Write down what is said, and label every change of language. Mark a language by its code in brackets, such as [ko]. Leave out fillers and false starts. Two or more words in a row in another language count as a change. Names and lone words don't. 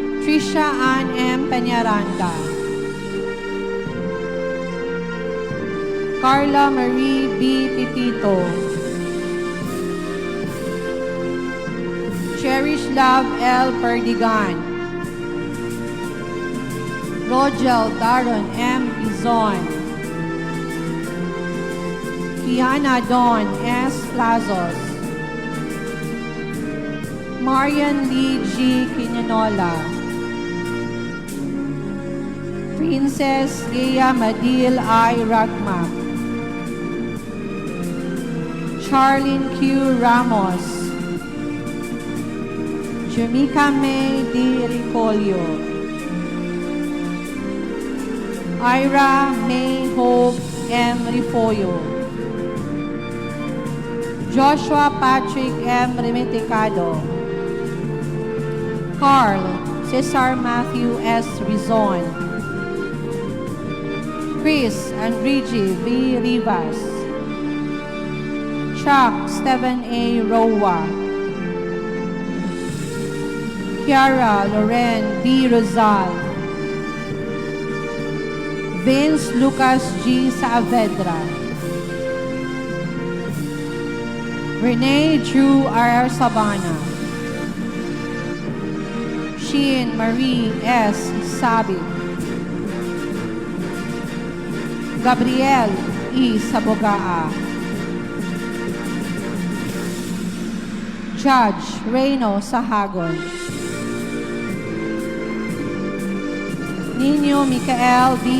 [en] Trisha Ann M. Peñaranda, Carla Marie B. Titito, Cherish Love L. Perdigan, Rogel Daron M. Izon, Kiana Dawn S. Plazos, Marian Lee G. Quinonola, Princess Leia Madil I. Ragma, Charlene Q. Ramos, Jamaica May D. Ricolio, Ira May Hope M. Rifoyo, Joshua Patrick M. Remeticado, Carl Cesar Matthew S. Rizon, Chris Andrigi V. Rivas, Chuck Stephen A. Roa, Kiara Loren B. Rosal, Vince Lucas G. Saavedra, Renee Drew R. Sabana, Sheen Marie S. Sabi, Gabriel E. Sabogaa, Judge Reyno Sahagon, Nino Micael B.